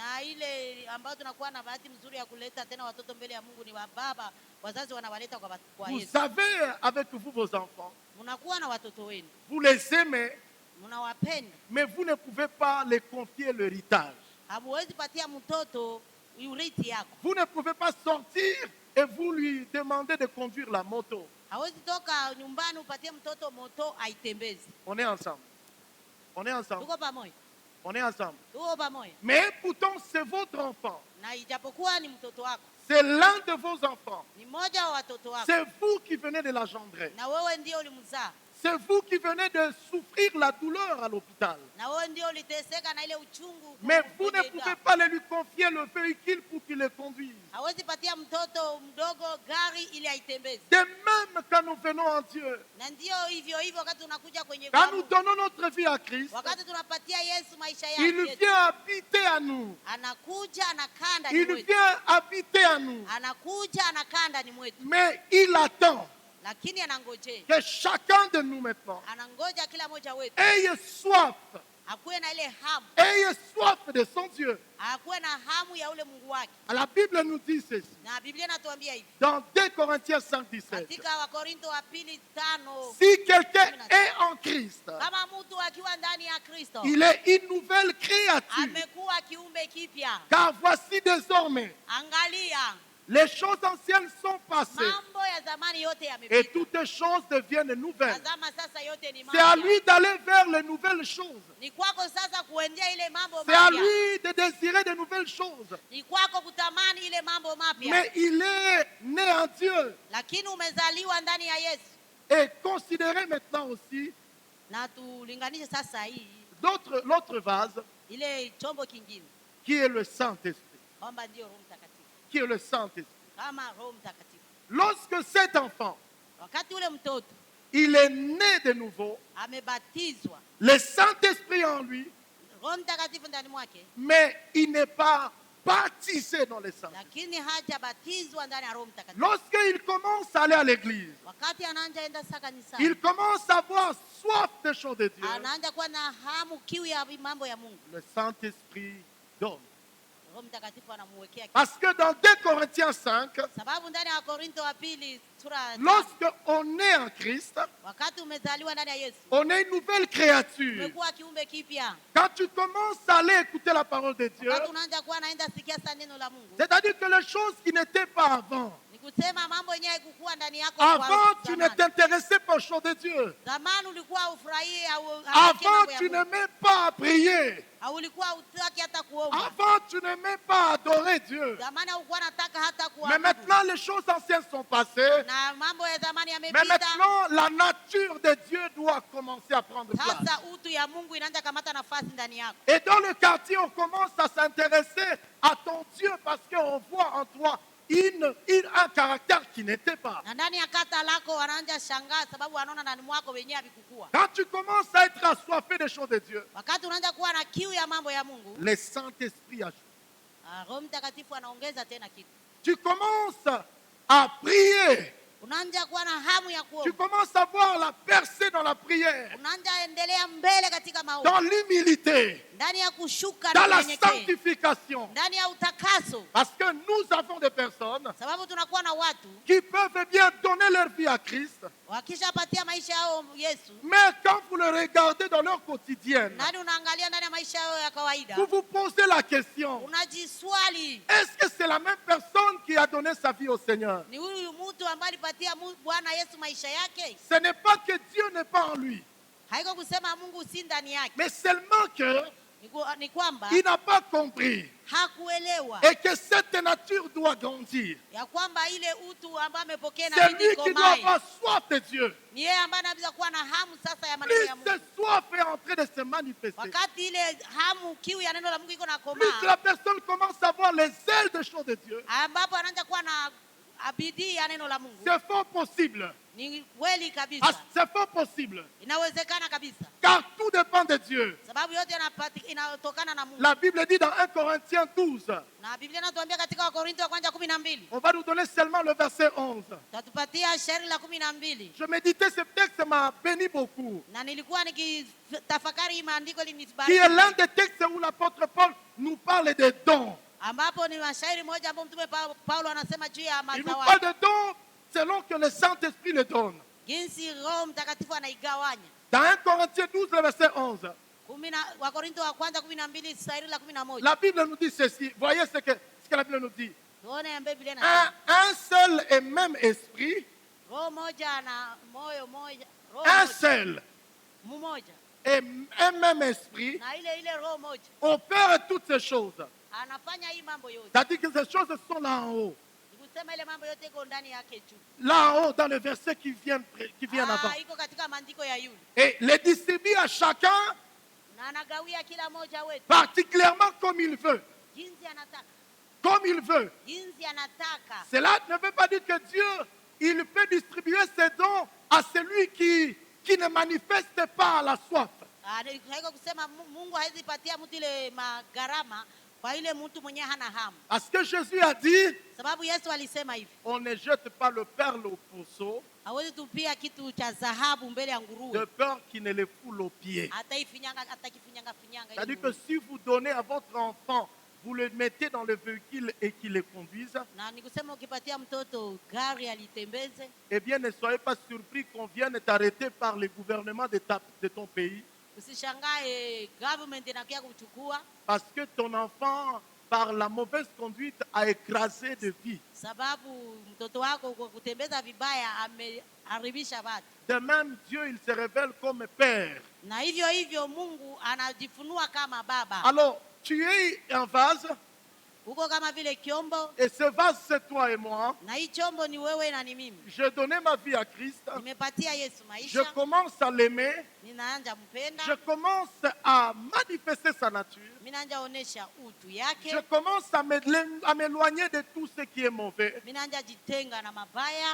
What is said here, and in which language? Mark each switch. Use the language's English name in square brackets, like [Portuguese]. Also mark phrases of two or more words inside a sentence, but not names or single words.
[Swahili] Na ile ambayo tunakuwa na bahati mzuri ya kuleta tena watoto mbele ya Mungu ni wa baba, wazazi wanawaleta kwa [French] Vous [Swahili] Yesu. [French] savez avec vous vos enfants, [Swahili] Mnakuwa na watoto wenu, [French] vous les aimez, [Swahili] mnawapenda, [French] mais vous ne pouvez pas les confier l'héritage. [Swahili] hamuwezi patia mtoto urithi yako. [French] Vous ne pouvez pas sortir et vous lui demandez de conduire la moto. [Swahili] Hawezi toka nyumbani upatie mtoto moto aitembeze. [French] On est ensemble. On est ensemble. [Swahili] Tuko pamoja. [French] On est ensemble. [Swahili] Tuko pamoja. [French] Mais pourtant, c'est votre enfant. [Swahili] Na ijapokuwa ni mtoto wako, [French] C'est l'un de vos enfants. [Swahili] ni mmoja wa watoto wako, [French] C'est vous qui venez de l'engendrer. [Swahili] na wewe ndio ulimzaa, [French] C'est vous qui venez de souffrir la douleur à l'hôpital. [Swahili] na wewe ndio uliteseka na ile uchungu. [French] Mais vous ne [Swahili] kwenye [French] pouvez [Swahili] damu. [French] pas lui confier le véhicule pour qu'il le conduise. [Swahili] Hawezi patia mtoto mdogo gari ili aitembeze. [French] De même quand nous venons en Dieu, [Swahili] Na ndio hivyo hivyo wakati tunakuja kwenye [French] quand nous [Swahili] Mungu, [French] donnons notre vie à Christ, [Swahili] wakati tunapatia Yesu maisha [French] il [Swahili] yake, [French] vient habiter à nous. [Swahili] anakuja anakaa ndani [French] Il [Swahili] mwetu, [French] vient habiter à nous. [Swahili] anakuja anakaa ndani mwetu, [French] Mais il attend [Swahili] lakini anangojea, [French] que chacun de nous maintenant [Swahili] anangoja kila mmoja wetu [French] ait soif, [Swahili] akuwe na ile hamu, [French] ait soif de son Dieu. [Swahili] akuwe na hamu ya ule Mungu wake. [French] La Bible nous dit ceci, [Swahili] Na Biblia inatuambia hivi [French] dans 2 Corinthiens 5:17. [Swahili] katika Wakorintho wa pili 5, [French] Si quelqu'un est en Christ, [Swahili] kama mtu akiwa ndani ya Kristo [French] il est une nouvelle créature. [Swahili] amekuwa kiumbe kipya. [French] Car voici désormais, [Swahili] Angalia, [French] les choses anciennes sont passées [Swahili] mambo ya zamani yote [French] et [Swahili] yamepita, [French] toutes choses deviennent nouvelles. [Swahili] tazama sasa yote ni [French] C'est à [Swahili] mapya. [French] lui d'aller vers les nouvelles choses. [Swahili] Ni kwako sasa kuendea ile mambo [French] C'est à [Swahili] mapya, [French] lui de désirer de nouvelles choses. [Swahili] ni kwako kutamani ile mambo mapya, [French] Mais il est né en Dieu. [Swahili] lakini umezaliwa ndani ya Yesu. [French] Et considérez maintenant aussi [Swahili] Na tulinganishe sasa hii [French] l'autre vase [Swahili] ile chombo kingine [French] qui est le Saint-Esprit. [Swahili] kwamba ndio Roho Mtakatifu, [French] Qui est le Saint-Esprit. [Swahili] kama Roho Mtakatifu. [French] Lorsque cet enfant, [Swahili] Wakati ule mtoto [French] il est né de nouveau, [Swahili] amebatizwa, [French] le Saint-Esprit en lui, [Swahili] Roho Mtakatifu ndani mwake, [French] mais il n'est pas baptisé dans le Saint. [Swahili] lakini hajabatizwa ndani ya Roho Mtakatifu. [French] Lorsqu'il commence à aller à l'église, [Swahili] Wakati anaanza enda sasa kanisani, [French] il commence à avoir soif des choses de Dieu. [Swahili] anaanza kuwa na hamu, kiu ya mambo ya Mungu. [French] Le Saint-Esprit donne. [Swahili] Roho Mtakatifu anamuwekea kiu. [French] Parce que dans 2 Corinthiens 5, [Swahili] Sababu ndani ya Wakorintho wa pili sura ya 5, [French] lorsqu'on est en Christ, [Swahili] wakati umezaliwa ndani ya Yesu, [French] on est une nouvelle créature. [Swahili] umekuwa kiumbe kipya. [French] Quand tu commences à aller écouter la parole de Dieu, [Swahili] Wakati unaanza kuwa naenda sikia sasa neno la Mungu, [French] c'est-à-dire que les choses qui n'étaient pas avant, [Swahili] ni kusema mambo yenyewe haikukuwa ndani yako. Kwa [French] avant tu ne [Swahili] zamani. [French] t'intéressais pas aux choses de Dieu. [Swahili] Zamani ulikuwa ufurahie au [French] Avant tu n'aimais pas prier. [Swahili] au ulikuwa utaki hata kuomba. [French] Avant tu n'aimais pas adorer Dieu. [Swahili] Zamani haukuwa nataka hata [French] Mais [Swahili] kuabudu. [French] maintenant les choses anciennes sont passées. [Swahili] Na mambo ya zamani [French] Mais [Swahili] yamepita. [French] maintenant la nature de Dieu doit commencer à prendre place. [Swahili] Sasa utu ya Mungu inaanza kamata nafasi ndani yako. [French] Et dans le quartier, on commence à s'intéresser à ton Dieu parce qu'on voit en toi un caractère qui n'était pas. [Swahili] Na ndani ya kata lako wanaanza shangaa sababu wanaona ndani mwako wenyewe havikukua. [French] Quand tu commences à être assoiffé des choses de Dieu, [Swahili] Wakati unaanza kuwa na kiu ya mambo ya Mungu, [French] le Saint-Esprit ajoute. [Swahili] Roho Mtakatifu anaongeza tena kitu. [French] Tu commences à prier. [Swahili] Unaanza kuwa na hamu ya [French] Tu [Swahili] kuomba. [French] commences à voir la percée dans la prière, [Swahili] Unaanza endelea mbele katika maombi. [French] dans l'humilité, [Swahili] Ndani ya kushuka [French] dans [Swahili] na [French] la [Swahili] kunyenyekea. [French] sanctification. [Swahili] Ndani ya utakaso. [French] Parce que nous avons des personnes [Swahili] Sababu tunakuwa na watu [French] qui peuvent bien donner leur vie à Christ, [Swahili] wakishapatia maisha yao Yesu, [French] mais quand vous le regardez dans leur quotidienne, [Swahili] nani unaangalia ndani ya maisha yao ya kawaida, [French] vous vous posez la question, [Swahili] unajiswali, [French] est-ce que c'est la même personne qui a donné sa vie au Seigneur? [Swahili] ni huyu mtu ambaye alipatia Bwana Yesu maisha yake? [French] Ce n'est pas que Dieu n'est pas en lui. [Swahili] Haiko kusema Mungu si ndani yake. [French] Mais seulement que [Swahili] Ni kwamba [French] il n'a pas compris. [Swahili] hakuelewa [French] Et que cette nature doit grandir. [Swahili] ya kwamba ile utu ambaye amepokea [French] C'est [Swahili] inabidi [French] lui qui doit [Swahili] ikomae. [French] avoir soif de Dieu. [Swahili] Ni yeye ambaye anaweza kuwa na hamu sasa ya maneno [French] Plus [Swahili] ya Mungu. [French] cette soif est en train de se manifester, [Swahili] Wakati ile hamu kiu ya neno la Mungu iko na [French] plus [Swahili] komaa, [French] la personne commence à voir les ailes des choses de Dieu, [Swahili] ambapo anaanza kuwa na bidii ya neno la Mungu. [French] c'est fort possible. [Swahili] Ni kweli Ah, kabisa, [French] c'est fort possible. [Swahili] inawezekana kabisa, [French] Car tout dépend de Dieu. [Swahili] sababu yote inatokana na Mungu. [French] La Bible dit dans 1 Corinthiens 12, [Swahili] Na Biblia inatuambia katika Wakorintho wa kwanza 12, [French] on va nous donner seulement le verset 11. [Swahili] tatupatia shairi la 12. [French] Je méditais ce texte, ça m'a béni beaucoup. [Swahili] Na nilikuwa nikitafakari hii maandiko [French] Qui est [Swahili] linibariki, [French] l'un des textes où l'apôtre Paul nous parle des dons. [Swahili] ambapo ni mashairi moja ambapo mtume Paulo anasema juu ya [French] Il nous parle [Swahili] mazawadi, [French] de dons selon que le Saint-Esprit les donne. [Swahili] jinsi Roho Mtakatifu anaigawanya. [French] Dans 1 Corinthiens 12, le verset 11, [Swahili] Wakorintho wa kwanza 12 shairi la 11. [French] la Bible nous dit ceci. Voyez ce que la Bible nous dit. [Swahili] Tuone ya Biblia inasema [French] Un seul et même esprit, [Swahili] roho moja na moyo moja, roho [French] un [Swahili] moja, [French] seul [Swahili] mmoja, [French] et un même esprit [Swahili] na ile roho moja [French] opère toutes ces choses. [Swahili] anafanya hii mambo yote. [French] C'est-à-dire que ces choses sont là en haut. [Swahili] Nikusema ile mambo yote iko ndani yake juu. [French] Là en haut, dans le verset qui vient avant. [Swahili] Iko katika maandiko ya yule, [French] Et les distribue à chacun [Swahili] na anagawia kila moja wetu [French] particulièrement comme il veut. [Swahili] jinsi anataka, [French] Comme il veut. [Swahili] jinsi anataka. [French] Cela ne veut pas dire que Dieu, il peut distribuer ses dons à celui qui ne manifeste pas la soif. [Swahili] Haiko kusema Mungu hawezi patia mtu ile magharama kwa ile mtu mwenye hana hamu, [French] Parce que Jésus a dit, [Swahili] sababu Yesu alisema hivi, [French] on ne jette pas le perle au pourceau [Swahili] hawezi tupia kitu cha dhahabu mbele ya [French] de [Swahili] nguruwe [French] peur qu'il ne le foule aux pieds. [Swahili] atakifinyanga finyanga. [French] C'est-à-dire que si vous donnez à votre enfant, vous le mettez dans le véhicule et qu'il le conduise, [Swahili] Na nikusema ukipatia mtoto gari alitembeze, [French] eh bien ne soyez pas surpris qu'on vienne t'arrêter par le gouvernement de ton pays. [Swahili] usishangae government inakuja kuchukua, [French] Parce que ton enfant, par la mauvaise conduite, a écrasé de vie. [Swahili] sababu mtoto wako kwa kutembeza vibaya ameharibisha watu. [French] De même, Dieu, il se révèle comme Père. [Swahili] Na hivyo Mungu anajifunua kama baba. [French] Alors, tu es un vase, [Swahili] Uko kama vile kiombo, [French] et ce vase, c'est toi et moi. [Swahili] na hii chombo ni wewe na ni mimi. [French] J'ai donné ma vie à Christ. [Swahili] Nimepatia Yesu [French] Je [Swahili] maisha, [French] commence à l'aimer. [Swahili] ninaanza mpenda, [French] Je commence à manifester sa nature. [Swahili] minaanza onesha utu [French] Je [Swahili] yake, [French] commence à m'éloigner de tout ce qui est mauvais. [Swahili] minaanza jitenga na mabaya,